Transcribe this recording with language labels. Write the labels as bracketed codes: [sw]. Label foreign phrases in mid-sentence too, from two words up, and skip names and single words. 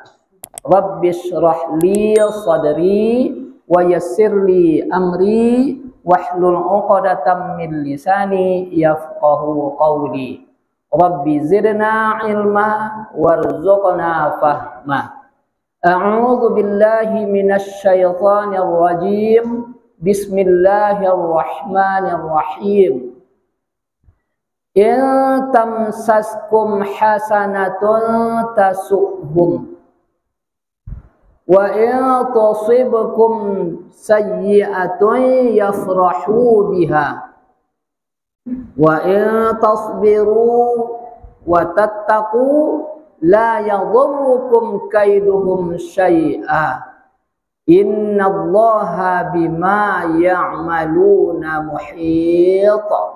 [ar] رب اشرح لي صدري ويسر لي أمري واحلل عقدة من لساني يفقهوا قولي. رب زدنا علما وارزقنا فهما. أعوذ بالله من الشيطان الرجيم. بسم الله الرحمن الرحيم. إن تمسسكم حسنة تسؤهم و إن تصبكم سيئة يفرحوا بها وإن تصبروا وتتقوا لا يضركم كيدهم شيئا إن الله بما يعملون محيط.